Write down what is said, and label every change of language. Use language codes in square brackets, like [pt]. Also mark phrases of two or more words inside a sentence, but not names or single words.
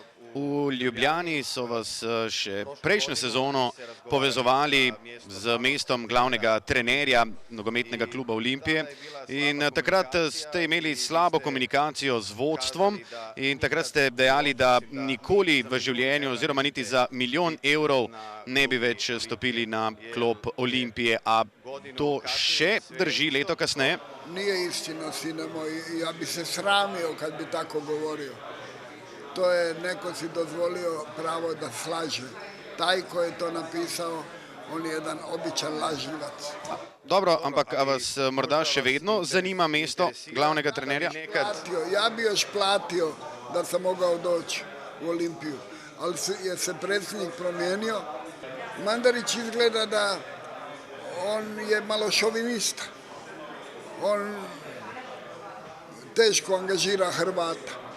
[sl] V Ljubljani so vas še prejšnjo sezono povezovali z mestom glavnega trenerja nogometnega kluba Olimpije in takrat ste imeli slabo komunikacijo z vodstvom in takrat ste dejali, da nikoli v življenju oziroma niti za milijon evrov ne bi več stopili na klop Olimpije. A to še drži leto kasneje? [hr] Nije istina, sine moj. Ja bi se sramio kad bi tako govorio. To je, neko si dozvolio pravo da slaže. Taj ko je to napisao, on je jedan običan lažljivac. [sl] Dobro, ampak a vas morda še vedno zanima mesto glavnega trenerja? [hr] Ja bi još platio da sam mogao doći u Olimpiju, ali je se predsjednik promijenio. Mandarić izgleda da on je malo šovinista. On teško angažira Hrvata.